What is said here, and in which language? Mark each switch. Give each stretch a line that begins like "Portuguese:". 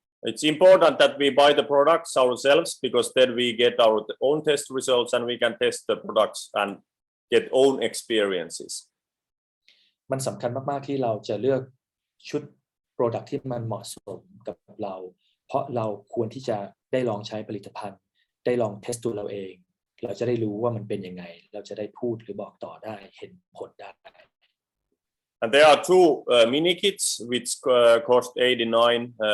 English: It's important that we buy the products ourselves because then we get our own test results and we can test the products and get own experiences.
Thai: มันสำคัญมากๆที่เราจะเลือกชุด Product ที่มันเหมาะสมกับเราเพราะเราควรที่จะได้ลองใช้ผลิตภัณฑ์ได้ลองเทสตัวเราเองเราจะได้รู้ว่ามันเป็นยังไงเราจะได้พูดหรือบอกต่อได้เห็นผลได้
English: And there are two mini kits which cost $89.